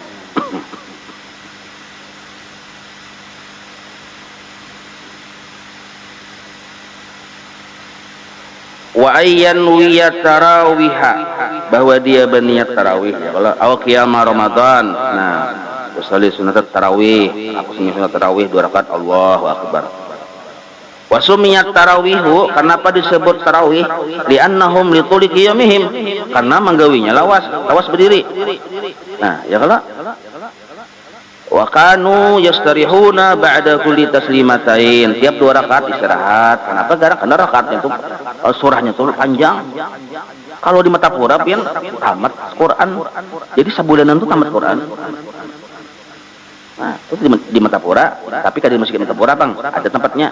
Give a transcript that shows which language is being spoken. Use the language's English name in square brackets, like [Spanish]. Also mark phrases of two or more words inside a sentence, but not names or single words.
[Arabic] وأن ينوي التراويح, [Banjar] bahwa dia berniat tarawih ya, kalau awal qiyam Ramadan. Nah, [Arabic] أصلي سنة التراويح, [Banjar] aku sunat tarawih 2 rakaat, [Arabic] الله أكبر. وسميت التراويح, [Banjar] kenapa disebut tarawih? [Arabic] لأنهم لطول قيامهم, [Banjar] karena menggawinya lawas berdiri. Nah, ya kalau [Arabic] وكانوا يستريحون بعد كل تسليمتين, [Banjar] tiap 2 rakaat istirahat. Kenapa? Karena rakaatnya itu surahnya itu panjang. Kalau di Matapura pian tamat Quran. Jadi sebulanan itu tamat Quran. Nah, itu di Matapura, tapi kan di Masjid Matapura, Bang, ada tempatnya.